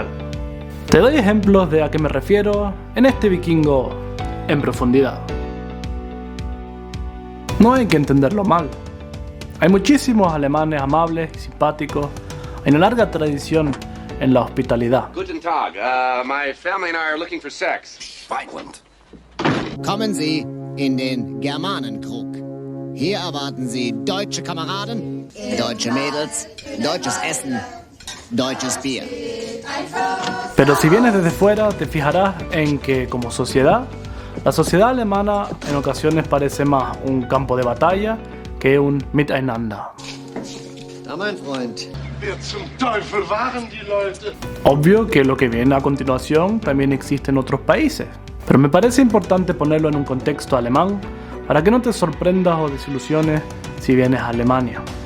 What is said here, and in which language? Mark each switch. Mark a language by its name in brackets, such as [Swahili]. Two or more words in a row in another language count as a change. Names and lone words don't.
[Spanish] Te doy ejemplos de a qué me refiero en este vikingo en profundidad. No hay que entenderlo mal. Hay muchísimos alemanes amables y simpáticos. Hay una larga tradición en la hospitalidad. [German] Guten Tag. [English] My family and I are looking for sex. Violent. [German] Kommen Sie in den Germanenkrug. Hier erwarten Sie deutsche Kameraden, deutsche Mädels, deutsches Essen, deutsches Bier. [Spanish] Pero si vienes desde fuera, te fijarás en que, como sociedad, la sociedad alemana en ocasiones parece más un campo de batalla que un Miteinander. [German] Ja, mein Freund. Wer zum Teufel waren die Leute? [Spanish] Obvio que lo que viene a continuación también existe en otros países, pero me parece importante ponerlo en un contexto alemán para que no te sorprendas o desilusiones si vienes a Alemania.